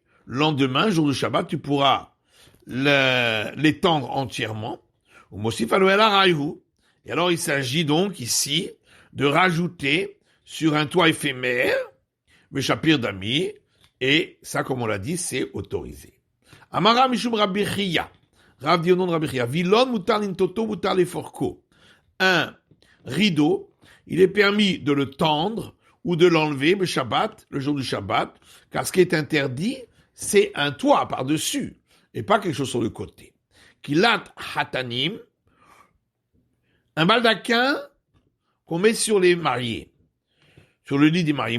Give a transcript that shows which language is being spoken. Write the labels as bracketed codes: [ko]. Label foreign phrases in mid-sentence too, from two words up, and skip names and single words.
[fr] Lendemain, jour de Shabbat, tu pourras l'étendre entièrement. Et alors, il s'agit donc ici de rajouter sur un toit éphémère le chapir d'ami, et ça, comme on l'a dit, c'est autorisé. [he] אמרה משום רבי חייא. [fr] Rav dit au nom de Rabbi Chia. [he] וילון מותר לנטותו מותר לפרקו. [fr] Un rideau, il est permis de le tendre ou de l'enlever le Shabbat, le jour du Shabbat, car ce qui est interdit, c'est un toit par-dessus, et pas quelque chose sur le côté. [he] כילת חתנים, [fr] un baldaquin qu'on met sur les mariés, sur le lit des mariés.